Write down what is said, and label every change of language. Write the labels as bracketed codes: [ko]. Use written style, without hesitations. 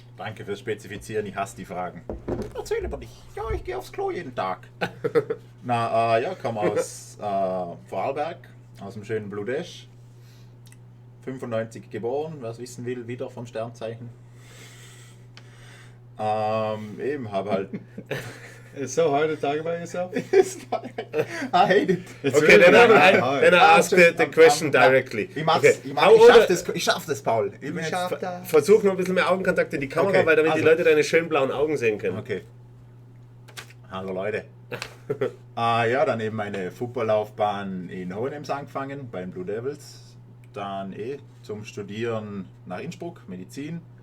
[de] Danke fürs Spezifizieren, ich hasse die Fragen. Erzähl über dich. Ja, ich gehe aufs Klo jeden Tag. Ja, komme aus Vorarlberg, aus dem schönen Bludesch. 95 geboren, wer es wissen will, wieder vom Sternzeichen. Eben, habe halt... [en] It's so hard to talk about yourself. I hate it. Okay, then I ask the question directly. [de] Ich schaff das, Paul. Versuch noch ein bisschen mehr Augenkontakt in die Kamera, Okay, weil damit die also. Leute deine schönen blauen Augen sehen können. Okay. Hallo Leute. Ja, dann eben meine Footballlaufbahn in Hohenems angefangen, bei den Blue Devils. Dann zum Studieren nach Innsbruck, Medizin.